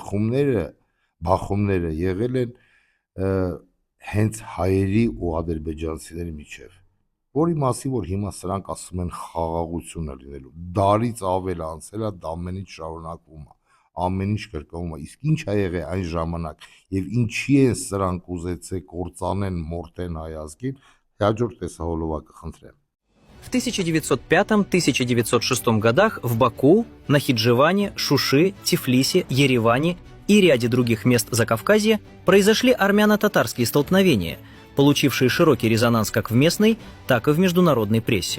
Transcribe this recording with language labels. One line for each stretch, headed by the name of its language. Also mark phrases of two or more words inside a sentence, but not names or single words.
Armenian: բախումները եղել են հենց հայերի ու ադրբեջանցիների միջև, որի մասին որ հիմա սրանք ասում են խաղաղություն է լինելու։ Դարից ավել անցել է, դա ամեն ինչ շարունակվում է, ամեն ինչ կրկնվում է։ Իսկ ինչ ա եղել այն ժամանակ եւ ինչի են սրանք ուզեցել կործանեն, մորթեն հայ ազգին, հաջորդ տեսահոլովակը խնդրեմ։
Russian: В 1905-1906 годах в Баку, Нахидживане, Шуши, Тифлисе, Ереване и ряде других мест Закавказья произошли армяно-татарские столкновения, получившие широкий резонанс как в местной, так и в международной прессе.